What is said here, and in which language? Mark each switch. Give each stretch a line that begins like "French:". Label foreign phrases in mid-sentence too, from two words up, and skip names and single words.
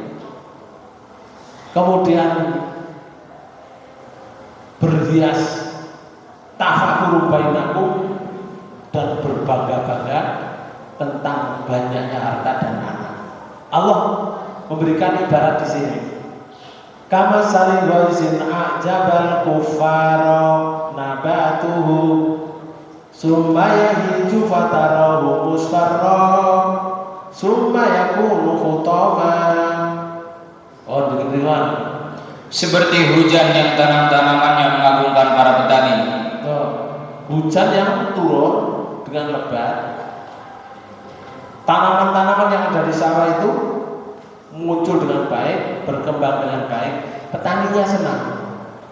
Indonesian: Kemudian berhias,
Arabic: تفاخر بينكم,
Indonesian: dan berbangga-bangga tentang banyaknya harta dan anak. Allah memberikan ibarat di sini.
Arabic: كمثل غيث أعجب الكفار نباته ثم يهيج فتراه مصفرا ثم يكون حطاما.
Indonesian: Oh, demikian. Seperti hujan yang tanam-tanamannya mengagumkan para petani. Hujan yang turun dengan lebat, tanaman-tanaman yang ada di sawah itu muncul dengan baik, berkembang dengan baik, petaninya senang.